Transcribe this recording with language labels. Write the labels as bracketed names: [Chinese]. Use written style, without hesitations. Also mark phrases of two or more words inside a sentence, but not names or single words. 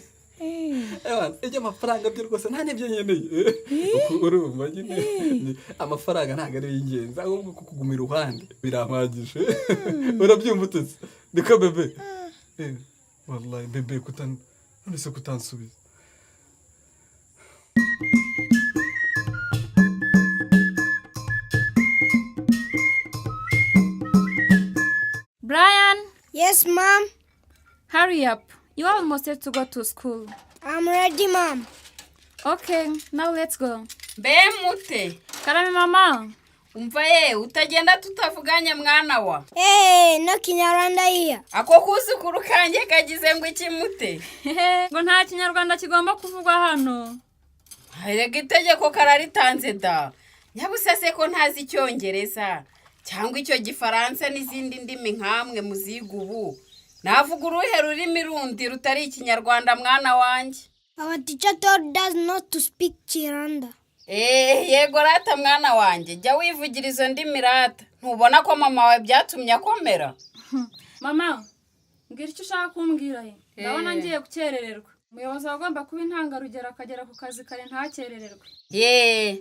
[Kinyarwanda] Ijya amafaranga byo rwose nta n'ibyo nkeneye. Urumva nyine amafaranga ntabwo ari ingenzi ahubwo kukuguma iruhande birampagije. Urabyumva utse? Niko bebe. Wallahi bebe nonese kutansubiza. [English] Brian! Yes, Mom? Hurry up. You are almost ready to go to school. I'm ready, Mom. Okay, now let's go. Mute. [Kinyarwanda] Karame mama. Umva utagenda tutavuganye mwana wa. [English] No Kinyarwanda here. [Kinyarwanda] Ako kuzukuru kanjye kagize ngo iki Mute? Ngo nta Kinyarwanda kigomba kuvugwa hano. Harega itegeko kararitanze da. Nyabusase ko ntazi Icyongereza cyangwa icyo Gifaransa n'izindi ndimi nkamwe muziga ubu. Navuga uruhe rurimi rundi rutari Ikinyarwanda mwana wanjye. [English] Our teacher told us not to speak Kinyarwanda. [Kinyarwanda] Yego rata mwana wanjye jya wivugira izo ndimi rata. Ntubona ko mama wawe byatumye akomera? Mama, mbwira icyo ushaka kumbwira he. Ndabona ngiye gukerererwa. Umuyobozi agomba kuba intangarugero akagera ku kazi kare ntakerererwe.